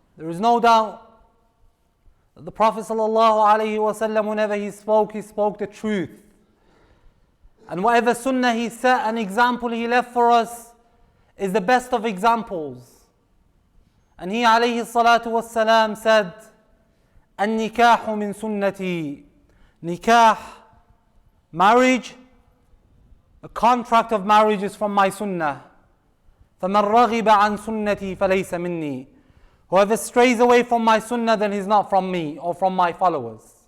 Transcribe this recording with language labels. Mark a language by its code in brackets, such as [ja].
[en] There is no doubt that the Prophet ﷺ, whenever he spoke the truth. And whatever sunnah he set, an example he left for us, is the best of examples. And he ﷺ said, [ar] النكاح من سنتي. [en] Nikah, marriage, a contract of marriage is from my sunnah. [ar] فَمَنْ رَغِبَ عَنْ سُنَّتِي فَلَيْسَ مِنِّي. [en] Whoever strays away from my sunnah, then he's not from me or from my followers.